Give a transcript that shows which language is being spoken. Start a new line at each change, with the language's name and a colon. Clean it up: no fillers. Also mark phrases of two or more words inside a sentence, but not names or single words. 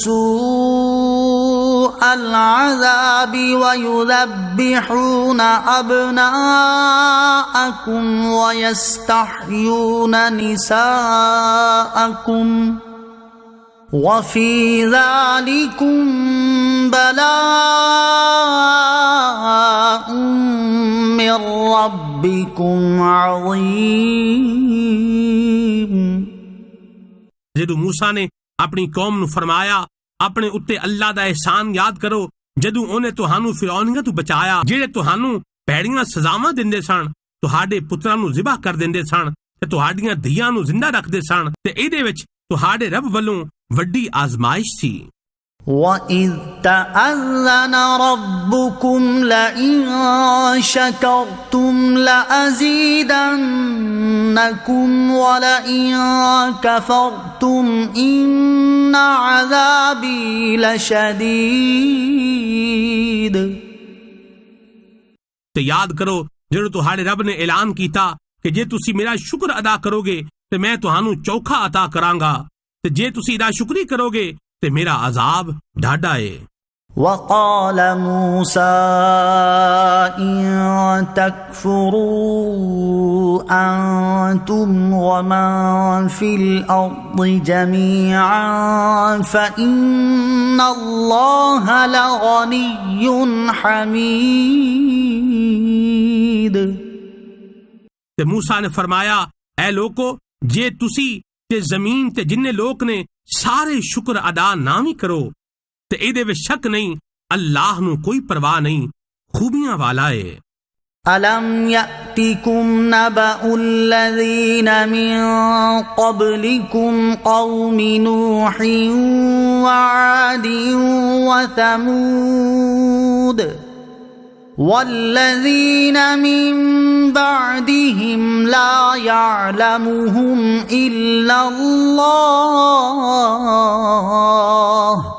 Arabic: سوء العذاب ويذبحون أبناءكم ويستحيون نساءكم وفي ذلكم بلاء من ربكم عظيم۔
Punjabi: ਜਦੋਂ ਮੂਸਾ ਨੇ ਆਪਣੀ ਕੌਮ ਨੂੰ ਫਰਮਾਇਆ ਆਪਣੇ ਉੱਤੇ ਅੱਲਾਹ ਦਾ ਅਹਿਸਾਨ ਯਾਦ ਕਰੋ ਜਦੋਂ ਉਹਨੇ ਤੁਹਾਨੂੰ ਫਿਰੌਨੀਆਂ ਤੋਂ ਬਚਾਇਆ ਜਿਹੜੇ ਤੁਹਾਨੂੰ ਭੈੜੀਆਂ ਸਜ਼ਾਵਾਂ ਦਿੰਦੇ ਸਨ, ਤੁਹਾਡੇ ਪੁੱਤਰਾਂ ਨੂੰ ਜ਼ਿਬਾ ਕਰ ਦਿੰਦੇ ਸਨ ਤੇ ਤੁਹਾਡੀਆਂ ਧੀਆਂ ਨੂੰ ਜ਼ਿੰਦਾ ਰੱਖਦੇ ਸਨ ਤੇ ਇਹਦੇ ਵਿੱਚ ਤੁਹਾਡੇ ਰੱਬ ਵੱਲੋਂ ਵੱਡੀ ਆਜ਼ਮਾਇਸ਼ ਸੀ।
Arabic: وَإِذْ تَأَذَّنَ رَبُّكُمْ لَئِن شَكَرْتُمْ لَأَزِيدَنَّكُمْ وَلَئِن كَفَرْتُمْ إِنَّ عَذَابِي لَشَدِيدٌ۔
Punjabi: ਤੇ ਯਾਦ ਕਰੋ ਜਦੋਂ ਤੁਹਾਡੇ ਰੱਬ ਨੇ ਐਲਾਨ ਕੀਤਾ ਕਿ ਜੇ ਤੁਸੀਂ ਮੇਰਾ ਸ਼ੁਕਰ ਅਦਾ ਕਰੋਗੇ ਤੇ ਮੈਂ ਤੁਹਾਨੂੰ ਚੌਖਾ عطا ਕਰਾਂਗਾ ਤੇ ਜੇ ਤੁਸੀਂ ਇਹਦਾ ਸ਼ੁਕਰੀ ਕਰੋਗੇ ਤੇ ਮੇਰਾ ਅਜ਼ਾਬ ਢਾਢਾ ਏ।
Arabic: وَقَالَ مُوسَى إِن تَكْفُرُوا أَنْتُمْ وَمَنْ فِي الْأَرْضِ جَمِيعًا فَإِنَّ اللَّهَ لَغَنِيٌّ حَمِيدٌ۔
Punjabi: ਤੇ ਮੂਸਾ ਨੇ ਫਰਮਾਇਆ ਐ ਲੋਕੋ ਜੇ ਤੁਸੀਂ ਤੇ ਜ਼ਮੀਨ ਤੇ ਜਿੰਨੇ ਲੋਕ ਨੇ ਸਾਰੇ ਸ਼ੁਕਰ ਅਦਾ ਨਾ ਵੀ ਕਰੋ ਤੇ ਇਹਦੇ ਵਿੱਚ ਸ਼ੱਕ ਨਹੀਂ ਅੱਲਾਹ ਨੂੰ ਕੋਈ ਪਰਵਾਹ ਨਹੀਂ ਖੂਬੀਆਂ ਵਾਲਾ ਏ।
Arabic: أَلَمْ يَأْتِكُمْ نَبَأُ الَّذِينَ مِنْ قَبْلِكُمْ قَوْمِ نُوحٍ وَعَادٍ وَثَمُودَ وَالَّذِينَ مِنْ بَعْدِهِمْ لَا يَعْلَمُهُمْ إِلَّا اللَّهُ